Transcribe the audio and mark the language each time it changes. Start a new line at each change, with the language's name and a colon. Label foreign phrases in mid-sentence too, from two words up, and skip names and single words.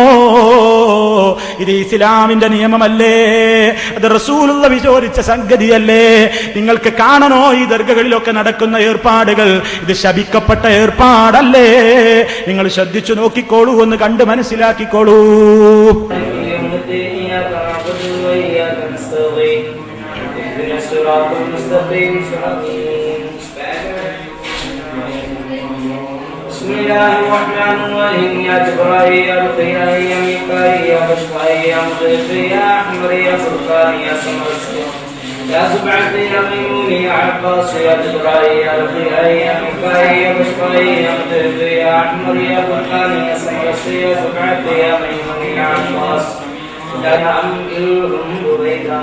Malayalam: ഇത് ഇസ്ലാമിന്റെ നിയമമല്ലേ? അത് റസൂലുള്ള വിചോദിച്ച സംഗതിയല്ലേ? നിങ്ങൾക്ക് കാണണോ ഈ ദർഗകളിലൊക്കെ നടക്കുന്ന ഏർപ്പാടുകൾ? ഇത് ശപിക്കപ്പെട്ട ഏർപ്പാടല്ലേ? നിങ്ങൾ ശ്രദ്ധിച്ചു നോക്കിക്കോളൂ, ഒന്ന് കണ്ട് മനസ്സിലാക്കിക്കോളൂ.
Arabic: بسم الله الرحمن الرحيم. يا جبرائيل يا رقيا يا ميكائيل يا بشرائيل يا مغيث يا احمر يا فرقان يا سمر يا زبعة يا ميمون يا عباس يا جبرائيل يا رقيا يا ميكائيل يا بشرائيل يا مغيث يا احمر يا فرقان يا سمر يا زبعة يا ميمون يا عباس يا نعمهم بريدا.